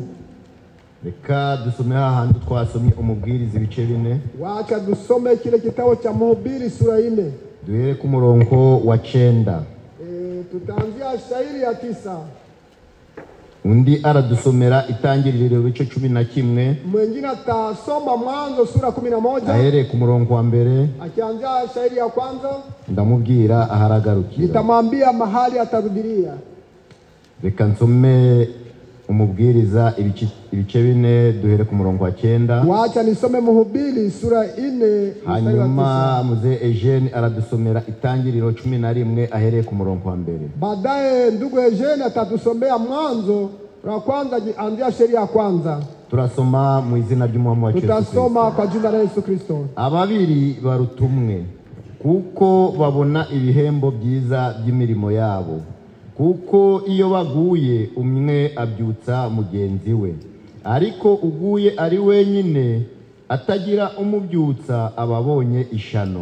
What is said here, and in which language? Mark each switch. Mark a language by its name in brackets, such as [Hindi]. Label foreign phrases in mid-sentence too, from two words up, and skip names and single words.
[Kinyarwanda] Reka dusome hahandi twasomye umubwiriza ibice 4. [Swahili] Wacha dusome kile kitabu cha Mhubiri sura 4. [Kinyarwanda] Duhere ku murongo wa 9. [Swahili] Tutaanzia shairi ya 9. [Kinyarwanda] Undi aradusomera itangiriro bice 11. [Swahili] Mwingine atasoma Mwanzo sura 11. [Kinyarwanda] Ahere ku murongo wa mbere. [Swahili] Akianzia shairi ya kwanza. [Kinyarwanda] Ndamubwira aharagarukira. [Swahili] Nitamwambia mahali atarudilia. [Kinyarwanda] Reka nsome umubwiriza ibice 4 duhere ku murongo wa 9. [Swahili] Wacha nisome Mhubiri sura 4. [Kinyarwanda] Hanyuma muze Eugene aradusomera itangiriro 11 ahereye ku murongo wa mbere. [Swahili] Baadaye ndugu Eugene atatusomea Mwanzo wa kwanza anzia sheria ya kwanza. [Kinyarwanda] Turasoma mu izina ry'Umwami wacu Yesu Kristo. [Swahili] Tutasoma kwa jina la Yesu Kristo. [Kinyarwanda] Ababiri barutumwe kuko babona ibihembo byiza by'imirimo yabo. Kuko iyo baguye umwe abyutsa mugenzi we, ariko uguye ari wenyine atagira umubyutsa ababonye ishano.